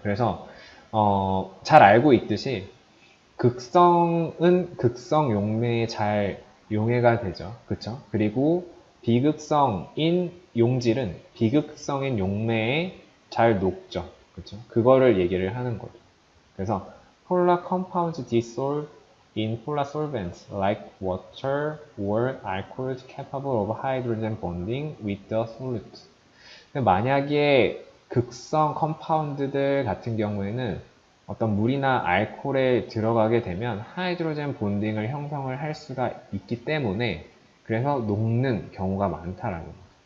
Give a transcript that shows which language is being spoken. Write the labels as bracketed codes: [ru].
[ko] 그래서 잘 알고 있듯이 극성은 극성 용매에 잘 용해가 되죠. 그쵸? 그리고 비극성인 용질은 비극성인 용매에 잘 녹죠. 그쵸? 그거를 얘기를 하는 거죠. 그래서 [en] polar compounds dissolve in polar solvents like water or alcohols capable of hydrogen bonding with the solute. [ko] 만약에 극성 컴파운드들 같은 경우에는 어떤 물이나 알코올에 들어가게 되면 하이드로젠 본딩을 형성을 할 수가 있기 때문에 그래서 녹는 경우가 많다라는 거예요.